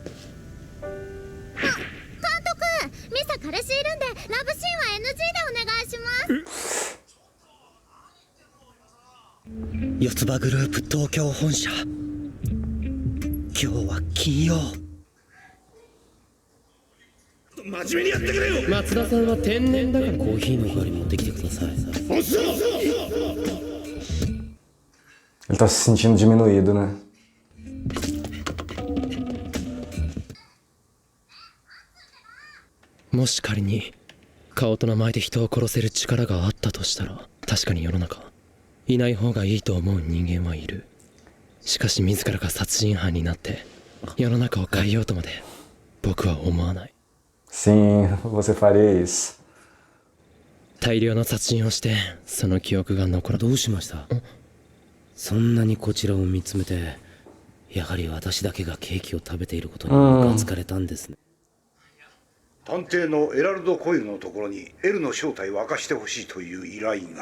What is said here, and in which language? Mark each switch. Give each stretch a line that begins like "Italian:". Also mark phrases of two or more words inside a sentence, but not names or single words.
Japanese: ミサ彼氏いるんでラブシーンは NG でお願いします。四つ葉グループ東京本社。今日は金曜。真面目にやってくれよ。松田さんは天然だからコーヒーのおかわり持ってきてください。
Portuguese: Ele tá se sentindo diminuído, né?
Japanese: もし仮に顔と名前で人を殺せる力があったとしたら、確かに世の中いない方がいいと思う人間はいる。しかし自らが殺人犯になって世の中を変えようとまで僕は思わない。
Portuguese: Sim, você faria isso.
Japanese: 大量の殺人をしてその記憶が残ら。どうしました？そんなにこちらを見つめて、やはり私だけがケーキを食べていることにムカつかれたんですね。探偵のエラルド・コイルのところに L の正体を明かしてほしいという依頼が。